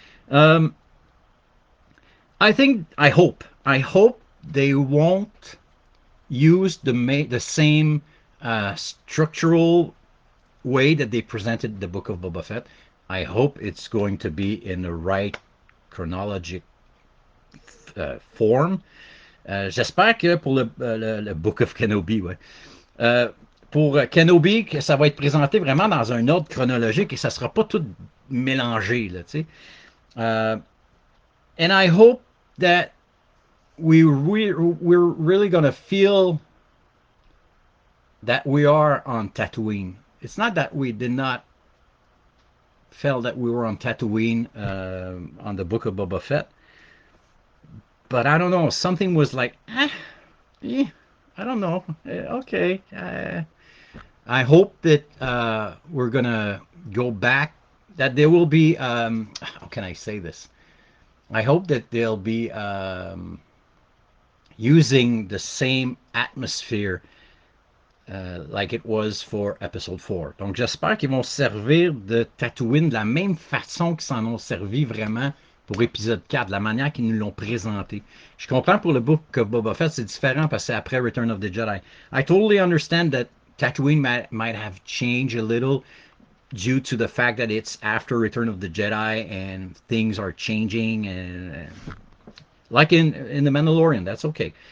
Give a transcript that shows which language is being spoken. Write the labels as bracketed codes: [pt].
[en] Um, I hope they won't use the same structural way that they presented the Book of Boba Fett. I hope it's going to be in the right chronologic forme. [fr] J'espère que pour le Book of Kenobi, ouais. Pour Kenobi, que ça va être présenté vraiment dans un ordre chronologique et ça sera pas tout mélangé, là, tu sais. [en] Uh, and I hope that we're really going to feel that we are on Tatooine. It's not that we did not feel that we were on Tatooine on the Book of Boba Fett, but I don't know. Something was like, I don't know. Okay. I hope that we're gonna go back. That there will be. How can I say this? I hope that they'll be using the same atmosphere like it was for Episode 4. [fr] Donc j'espère qu'ils vont servir de Tatooine de la même façon qu'ils s'en ont servi vraiment pour épisode 4, de la manière qu'ils nous l'ont présenté. Je comprends pour le Book of Boba Fett, c'est différent parce que c'est après Return of the Jedi. [en] I totally understand that Tatooine might have changed a little due to the fact that it's after Return of the Jedi and things are changing and like in the Mandalorian, that's okay.